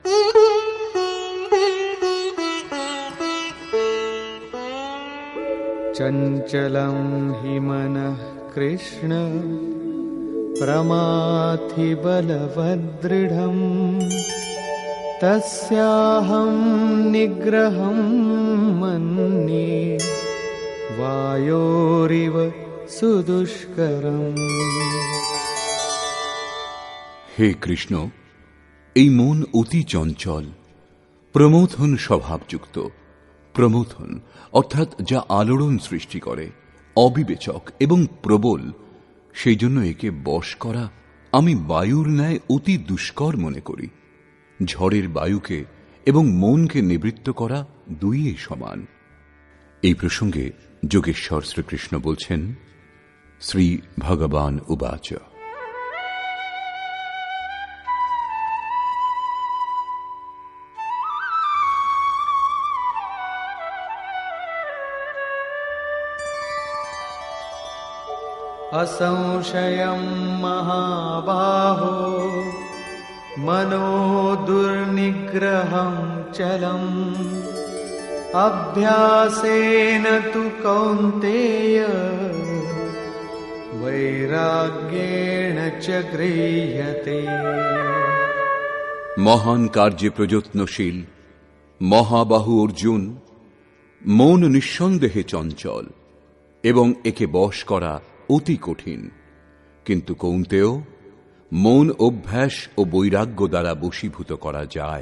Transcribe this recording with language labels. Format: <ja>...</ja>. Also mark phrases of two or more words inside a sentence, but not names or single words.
<sa>चञ्चलं हि मनः कृष्ण प्रमाथि बलवदृढम्, तस्याहं निग्रहं मन्ये वायोरिव सुदुष्करम्।</sa> <bn>হে কৃষ্ণ, এই মন অতি চঞ্চল, প্রমথন স্বভাবযুক্ত। প্রমথন অর্থাৎ যা আলোড়ন সৃষ্টি করে, অবিবেচক এবং প্রবল, সেই জন্য একে বশ করা আমি বায়ুর ন্যায় অতি দুষ্কর মনে করি। ঝড়ের বায়ুকে এবং মনকে নিবৃত্ত করা দুইই সমান। এই প্রসঙ্গে যোগেশ্বর শ্রীকৃষ্ণ বলছেন,</bn> <sa>শ্রী ভগবান উবাচ। असंशयं महाबाहो मनो दुर्निग्रहं चलम्, अभ्यासेन तु कौन्तेय वैराग्येण च गृह्यते।</sa> <bn>মহান কার্যে প্রযত্নশীল মহাবাহু অর্জুন, মন নিঃসন্দেহে চঞ্চল এবং একে বশ করা অতি কঠিন, কিন্তু কৌন্তেয়, মন অভ্যাস ও বৈরাগ্য দ্বারা বশীভূত করা যায়।</bn>